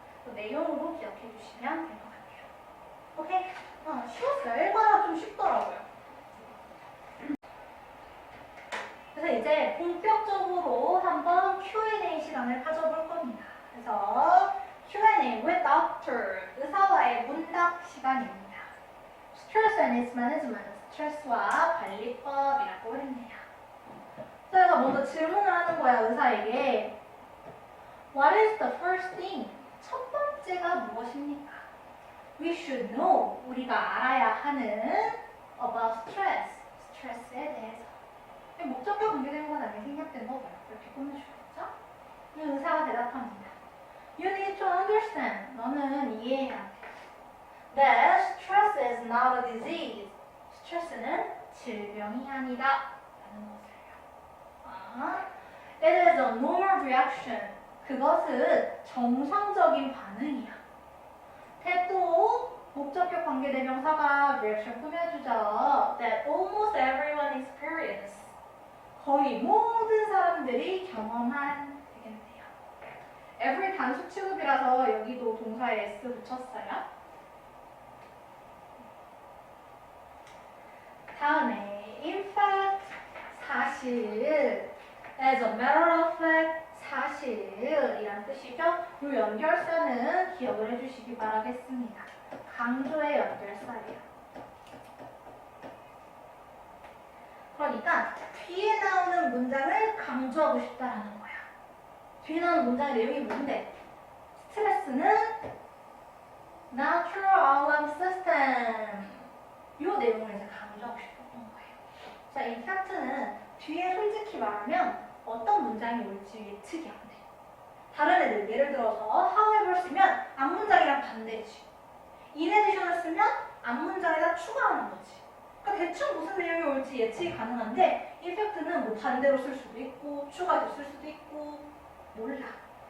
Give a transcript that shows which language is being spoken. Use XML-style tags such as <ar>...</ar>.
<ko>그 내용으로 기억해 주시면 될 것 같아요. 오케이? 쉬웠어요. 1과가 좀 쉽더라고요. 그래서 이제 본격적으로 한번 Q&A 시간을 가져볼 겁니다. 그래서</ko> <en>Q&A with doctor,</en> <ko>의사와의 문답 시간입니다.</ko> <en>Stress and its management,</en> <ko>스트레스와 관리법이라고 했네요. 그래서 먼저 질문을 하는 거야, 의사에게.</ko> <en>What is the first thing?</en> <ko>첫 번째가 무엇입니까?</ko> <en>We should know,</en> <ko>우리가 알아야 하는</ko> <en>about stress,</en> <ko>스트레스에 대해서. 목적과 관계된 건 아니게 생략된 거고요. 이렇게 꾸며주겠죠? 의사가 대답합니다.</ko> <en>You need to understand,</en> <ko>너는 이해해야 돼.</ko> <en>That stress is not a disease.</en> <ko>스트레스는 질병이 아니다. 라는 것을요.</ko> <en>It is a normal reaction.</en> <ko>그것은 정상적인 반응이야. 또 목적격 관계대명사가 reaction 꾸며주죠.</ko> <en>That almost everyone experience.</en> <ko>거의 모든 사람들이 경험한 되겠네요. every 단수 취급이라서 여기도 동사에 s 붙였어요. 다음에 in fact, 사실,</ko> <en>as a matter of fact,</en> <ko>사실이란 뜻이죠. 이 연결사는 기억을 해주시기 바라겠습니다. 강조의 연결사예요. 그러니까 뒤에 나오는 문장을 강조하고 싶다라는 거야. 뒤에 나오는 문장의 내용이 뭔데? 스트레스는 natural alarm system. 이 내용을 이제 강조하고 싶었던 거예요. 자, in fact는 뒤에 솔직히 말하면 어떤 문장이 올지 예측이 안 돼. 다른 애들, 예를 들어서 however 쓰면 앞문장이랑 반대지. in addition을 쓰면 앞문장에다 추가하는 거지. 그러니까 대충 무슨 내용이 올지 예측이 가능한데 in fact는 뭐 반대로 쓸 수도 있고 추가해서 쓸 수도 있고 몰라.</ko>